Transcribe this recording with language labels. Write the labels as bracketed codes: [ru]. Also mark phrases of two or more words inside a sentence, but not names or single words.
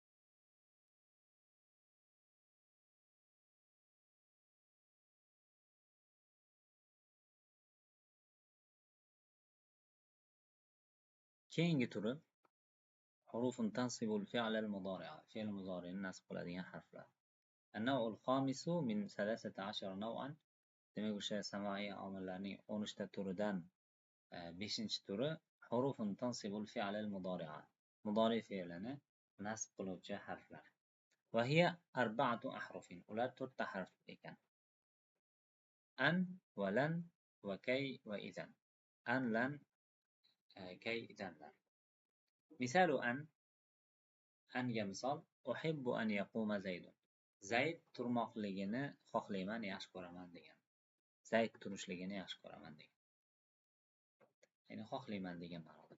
[uz] Keyingi turi [ar] حروف تنصب الفعل المضارع. [uz] Fe'l mudari'ni nasb qiladigan harflar. [ar] النوع الخامس من 13 نوعا. [uz] Demak, o'sha samoiy omillarning 13 ta turidan 5-chi turi [ar] حروف تنصب الفعل المضارع. [uz] Mudori fe'lini nasb qiluvchi harflar. [ar] وهي أربعة أحرف. [uz] Ular 4 ta harf ekan. An va lan va kay va idan. [ar] أن، لن، كي, [uz] idanlar. [ar] Misalu [uz] anga misol [ar] أحب أن يقوم زيد. [uz] Zayd turmoqligini xohlayman, yaxshi ko'raman degan. Zayd turishligini yaxshi ko'raman degan. Ya'ni xohlayman degan ma'noda.